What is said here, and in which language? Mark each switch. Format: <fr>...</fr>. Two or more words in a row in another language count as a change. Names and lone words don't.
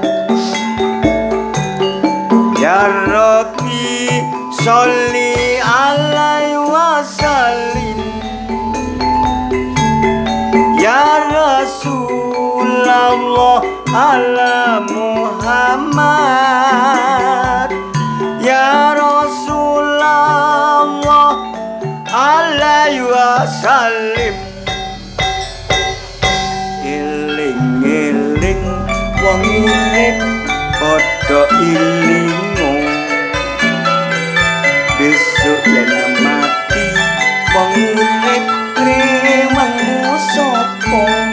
<ar>يا ربي صل عليه وسلم يا رسول الله على محمد يا رسول الله عليه وسلم</ar> <jv>iling-iling wong urip padha ilingo besok yen mati wong urip rewangmu sapa</jv>